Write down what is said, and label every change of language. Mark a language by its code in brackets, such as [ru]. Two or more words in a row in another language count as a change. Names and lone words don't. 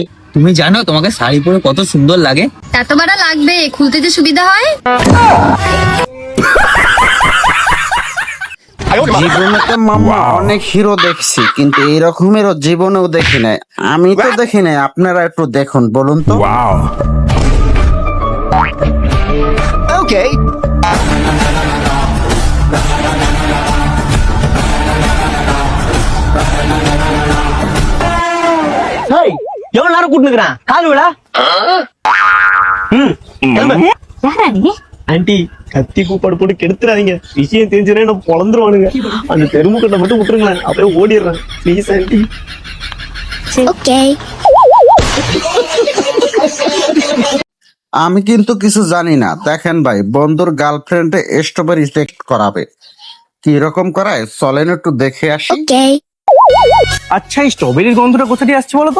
[bn] তুমি জানো তোমাকে শাড়ি পরে কত সুন্দর লাগে? এত বড় লাগবে, খুলতে যে সুবিধা হয়। জীবনে তো মামা অনেক হিরো দেখছি, কিন্তু এই রকমেরও জীবনেও দেখি নাই। আমি তো দেখি নাই, আপনারা একটু দেখুন বলুন তো। [ta] ஹேய் எவ்வளவு நேரம் கூட்டுனுக்குறேன் கால் விடா. ஆண்டி கத்தி கூப்பாடு போட்டு கெடுத்துறாதீங்க, விஷயம் தெரிஞ்சுனா நான் பொழந்துருவானுங்க. அந்த தெருமுக்கட்டை மட்டும் விட்டுருங்களேன், அப்படியே ஓடிடுறேன் [en] please aunty. [bn] আমি কিন্তু কিছু জানি না। দেখেন ভাই, বন্ধুর গার্লফ্রেন্ডে স্ট্রবেরি টেস্ট করাবে, কি রকম করায় চলেন একটু দেখে আসি। আচ্ছা, এই স্ট্রবেরির গন্ধটা কোথা দিয়ে আসছে বলো তো?